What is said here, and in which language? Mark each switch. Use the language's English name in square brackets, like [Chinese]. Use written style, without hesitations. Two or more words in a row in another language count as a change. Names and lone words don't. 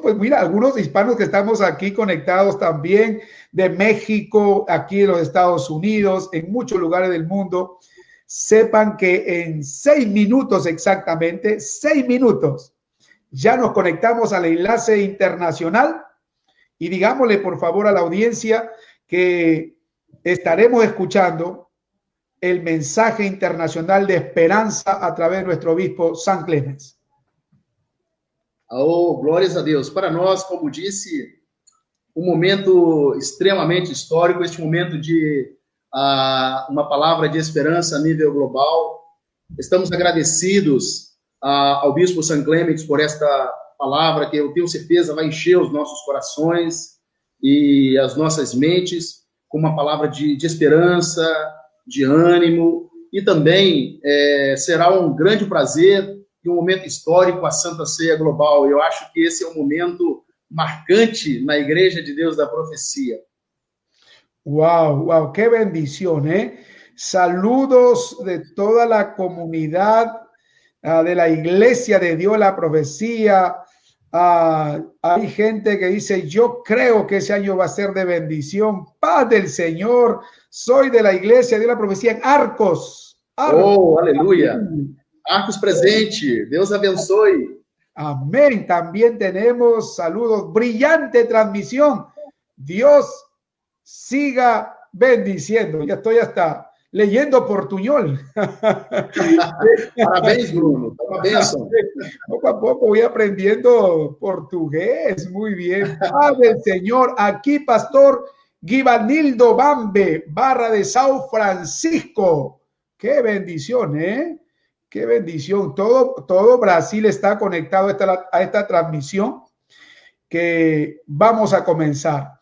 [Spanish] Pues mira, algunos hispanos que estamos aquí conectados también de México, aquí en los Estados Unidos, en muchos lugares del mundo, sepan que en 6 minutos exactamente, 6 minutos, ya nos conectamos al enlace internacional y digámosle por favor a la audiencia que estaremos escuchando el mensaje internacional de esperanza a través de nuestro obispo St. Clements. [Portuguese] Oh, glórias a Deus. Para nós, como disse, um momento extremamente histórico, este momento de uma palavra de esperança a nível global. Estamos agradecidos ao Bispo St. Clements por esta palavra que eu tenho certeza vai encher os nossos corações e as nossas mentes com uma palavra de esperança, de ânimo e também será um grande prazer e um momento histórico a Santa Ceia Global. Eu acho que esse é um momento marcante na Igreja de Deus da Profecia. [Spanish] Wow, wow, qué bendición, ¿eh? Saludos de toda la comunidad de la Iglesia de Dios, la Profecía, Hay gente que dice, yo creo que ese año va a ser de bendición. Paz del Señor. Soy de la iglesia de la profecía en Arcos. [Portuguese] Oh, aleluia. Arcos presente. Deus abençoe. [Spanish] Amén. También tenemos saludos. Brillante transmisión. Dios siga bendiciendo. Ya estoy hasta leyendo portuñol. [Portuguese] Parabéns, Bruno. Uma bênção. [Spanish] Poco a poco voy aprendiendo portugués. Muy bien. Padre del Señor. Aquí, Pastor Givanildo Bambe, Barra de Sao Francisco. Qué bendición, ¿eh? Qué bendición. Todo Brasil está conectado a esta transmisión que vamos a comenzar.